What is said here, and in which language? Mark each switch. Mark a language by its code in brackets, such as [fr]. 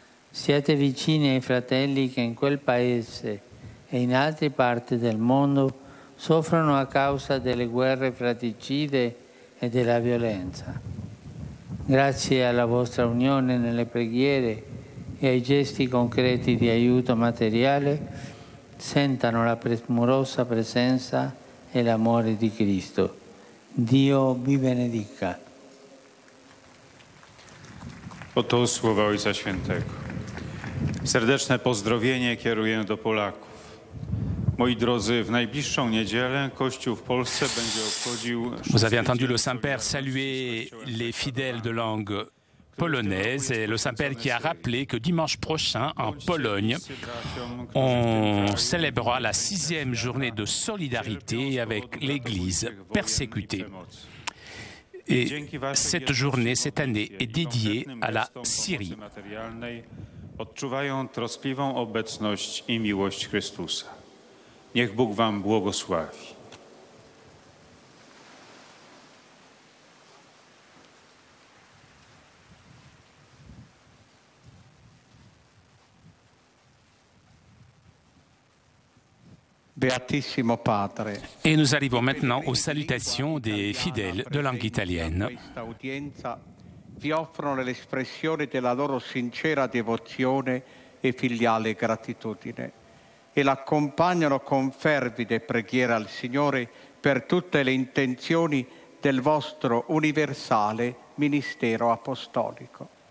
[it] Siate vicini ai fratelli che in quel paese e in altre parti del mondo soffrono a causa delle guerre fratricide e della violenza. Grazie alla vostra unione nelle preghiere e ai gesti concreti di aiuto materiale, sentano la premurosa presenza e l'amore di Cristo. Dio vi benedica. [pl] Oto słowa Ojca Świętego. Serdeczne pozdrowienie kieruję do Polaków. Moi drodzy, w najbliższą niedzielę Kościół w Polsce będzie obchodził... [fr] Vous avez entendu le Saint-Père saluer les fidèles de langue polonaise et le Saint-Père qui a rappelé que dimanche prochain, en Pologne, on célébrera la 6e journée de solidarité avec l'Église persécutée. Et cette journée, cette année, est dédiée à la Syrie. [pl] Odczuwają troskliwą obecność i miłość Chrystusa. Niech Bóg wam błogosławi. [it] Beatissimo Padre. [fr] Et nous arrivons maintenant aux salutations des fidèles de langue italienne. [it] Questa udienza vi offrono l'espressione della loro sincera devozione e filiale gratitudine e l'accompagnano con fervide preghiera al Signore per tutte le intenzioni del vostro universale ministero apostolico.